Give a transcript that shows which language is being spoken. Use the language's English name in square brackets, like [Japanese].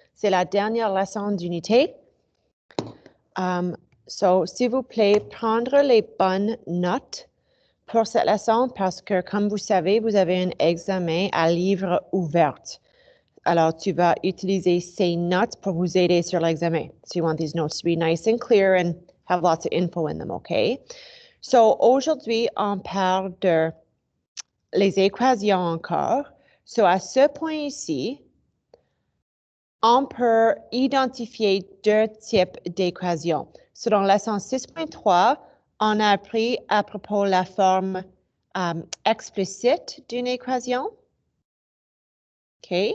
[French] C'est la dernière leçon d'unité. S'il vous plaît, prendre les bonnes notes pour cette leçon parce que, comme vous savez, vous avez un examen à livre ouvert. Alors, tu vas utiliser ces notes pour vous aider sur l'examen. [English] So you want these notes to be nice and clear and have lots of info in them, OK? [French] So, aujourd'hui, on parle de les équations encore. So, à ce point ici, on peut identifier deux types d'équations. So, dans la leçon 6.3, on a appris à propos de la forme explicite d'une équation. OK?